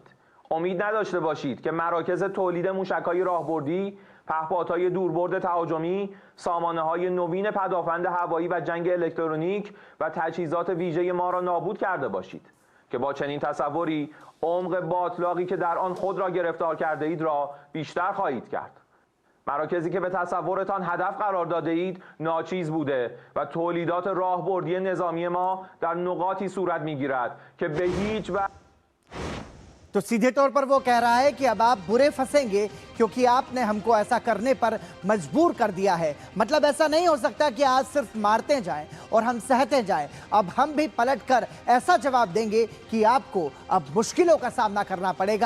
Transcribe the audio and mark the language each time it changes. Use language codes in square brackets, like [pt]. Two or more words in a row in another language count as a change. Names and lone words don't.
[fa] امید نداشته باشید که مراکز تولید موشک‌های راهبردی، پهپادهای دوربرد تهاجمی، سامانه‌های نوین پدافند هوایی و جنگ الکترونیک و تجهیزات ویژه ما را نابود کرده باشید که با چنین تصوری عمق باطلاقی که در آن خود را گرفتار کرده اید را بیشتر خواهید کرد. مراکزی که به تصورتان هدف قرار داده اید ناچیز بوده و تولیدات راهبردی نظامی ما در نقاطی صورت می‌گیرد که به هیچ وجه [hi] तो सीधे तौर पर वो कह रहा है कि अब आप बुरे फंसेंगे क्योंकि आपने हमको ऐसा करने पर मजबूर कर दिया है। मतलब ऐसा नहीं हो सकता कि आज सिर्फ मारते जाएं और हम सहते जाएं, अब हम भी पलटकर ऐसा जवाब देंगे कि आपको अब मुश्किलों का सामना करना पड़ेगा।